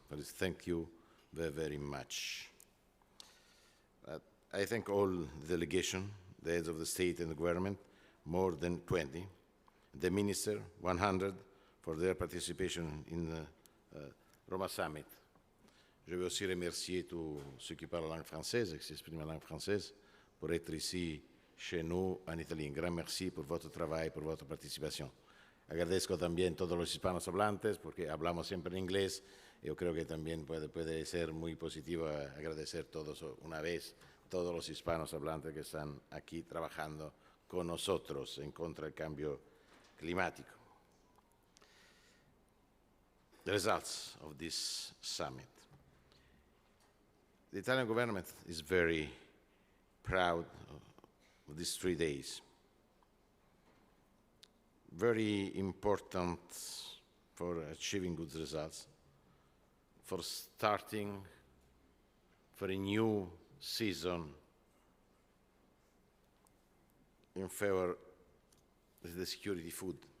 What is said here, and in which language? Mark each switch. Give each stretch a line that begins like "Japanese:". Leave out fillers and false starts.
English: But thank you very much. I thank all the delegation, the heads of the state and the government, more than 20, the minister, 100, for their participation in the Roma Summit.
French: Je veux aussi remercier tous ceux qui parlent la langue française et qui s'expriment en langue française pour être ici chez nous en Italie. Un grand merci
Spanish: por votre travail, por votre participación. Agradezco también a todos los hispanos hablantes porque hablamos siempre en inglés. Yo creo que también puede ser muy positivo agradecer todos una vez todos los hispanos hablantes que están aquí trabajando con nosotros en contra del cambio climático.
English: The results of this summit. The Italian government is very proud of these 3 days. Very important for achieving good results, for starting for a new season in favor of the security food.